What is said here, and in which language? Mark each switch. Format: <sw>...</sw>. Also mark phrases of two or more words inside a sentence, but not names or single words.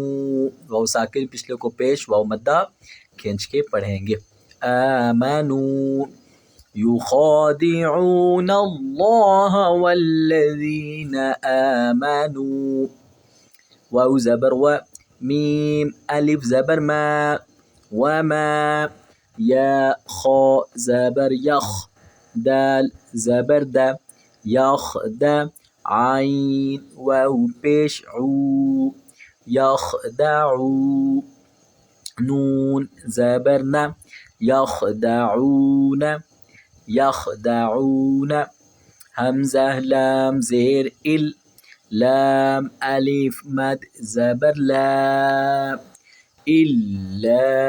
<ur>واو ساکن، پچھلے کو پیش، واو مدہ کھینچ کے پڑھیں گے۔</ur> <ar>آمنو یخادعون اللہ والذین آمنوا۔</ar> <ur>واو زبر و، میم الف زبر ما، وما۔ یا خو زبر یخ، دال زبر دا، یخ دا۔ عین واو پیش عو، یخدعو۔ نون زبر نا، یخدعون، یخدعون۔ حمزہ لام زیر ال، لام الف مد زبر لا، الا۔</ur>